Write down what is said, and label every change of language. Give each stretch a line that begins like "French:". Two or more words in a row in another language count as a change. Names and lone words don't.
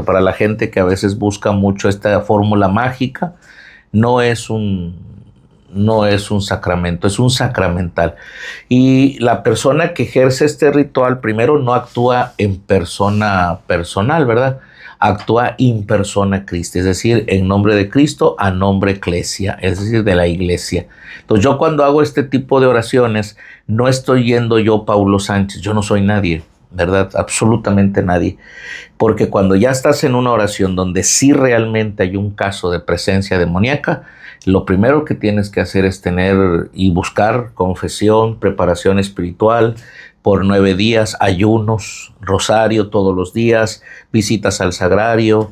Spanish: Para la gente que a veces busca mucho esta fórmula mágica, no es un sacramento, es un sacramental. Y la persona que ejerce este ritual primero no actúa en persona personal, ¿verdad?
Latin: Actúa in persona Christi,
Spanish: es decir, en nombre de Cristo, a nombre Ecclesia, es decir, de la iglesia. Entonces yo cuando hago este tipo de oraciones, no estoy yendo yo Paulo Sánchez, yo no soy nadie, ¿verdad? Absolutamente nadie. Porque cuando ya estás en una oración donde sí realmente hay un caso de presencia demoníaca, lo primero que tienes que hacer es tener y buscar confesión, preparación espiritual por 9 días, ayunos, rosario todos los días, visitas al sagrario.